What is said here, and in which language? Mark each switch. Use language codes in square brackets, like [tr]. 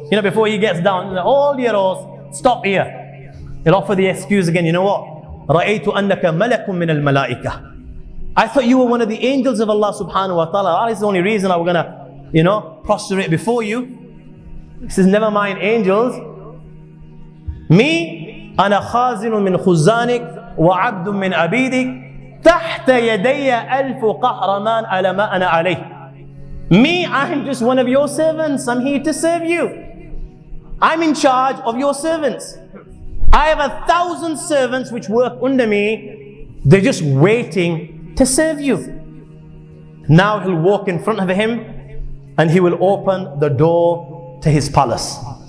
[en] Before he gets down, hold your horse. Stop here. He'll offer the excuse again. You know what? [ar] رَأَيْتُ أَنَّكَ مَلَكٌ مِّنَ الْمَلَائِكَةِ. [en] I thought you were one of the angels of Allah subhanahu wa ta'ala. That is the only reason I was gonna, prostrate before you. He says, never mind angels. [ar] Me, أنا خازن من خزانك وعبد من عبيدك تحت يدي ألف قهرمان على ما أنا عليه. [en] Me, I'm just one of your servants. I'm here to serve you. I'm in charge of your servants. I have 1,000 servants which work under me. They're just waiting to serve you. Now he'll walk in front of him and he will open the door to his palace.